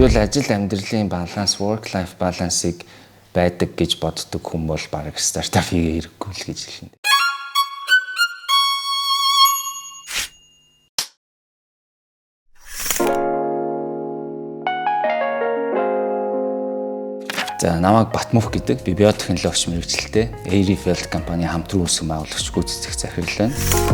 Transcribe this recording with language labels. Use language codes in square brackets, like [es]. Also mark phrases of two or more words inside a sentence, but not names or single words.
[mn] Тэгвэл ажил амьдралын баланс, [en] work life balance- [mn] ыг байдаг гэж боддог хүн бол бараг стартап хийгээ хэрэггүй л гэж хэлнэ. За намайг Батмөх гэдэг би биотехнологич мэргэжилтэй Airfield компани хамтран үүсгэн байгуулагч гүйцэтгэх захирал байна.